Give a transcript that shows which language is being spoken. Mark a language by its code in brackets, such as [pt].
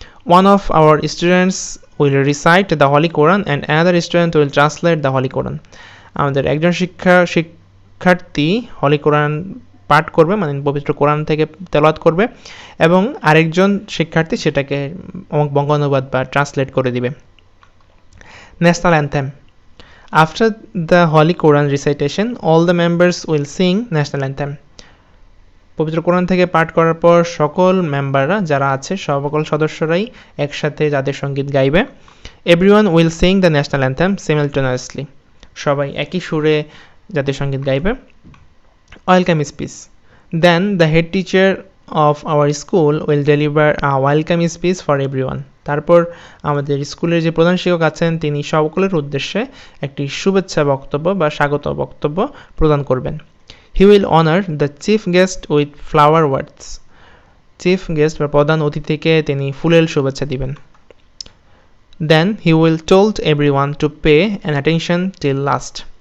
[en] one of our students will recite the holy Quran and another student will translate the holy Quran, [bn] আমাদের একজন শিক্ষার্থী হলি কোরআন পাঠ করবে, মানে পবিত্র কোরআন থেকে তেলাওয়াত করবে, এবং আরেকজন শিক্ষার্থী সেটাকে বঙ্গানুবাদ বা ট্রান্সলেট করে দিবে। [en] National anthem. After the Holy Quran recitation, all the members will sing national anthem. [bn] পবিত্র কোরআন থেকে পাঠ করার পর সকল মেম্বাররা যারা আছে সকল সদস্যরাই একসাথে জাতীয় সঙ্গীত গাইবে। [en] Everyone will sing the national anthem simultaneously. [bn] সবাই একই সুরে জাতীয় সঙ্গীত গাইবে। [en] Welcome speech. Then the head teacher of our school will deliver a welcome speech for everyone. [bn] তারপর আমাদের স্কুলের যে প্রধান শিক্ষক আছেন তিনি সকলের উদ্দেশ্যে একটি শুভেচ্ছা বক্তব্য বা স্বাগত বক্তব্য প্রদান করবেন। [en] He will honor the chief guest with flower words. [bn] Chief guest বা প্রধান অতিথিকে তিনি ফুলেল শুভেচ্ছা দিবেন। [en] Then he will told everyone to pay an attention till last.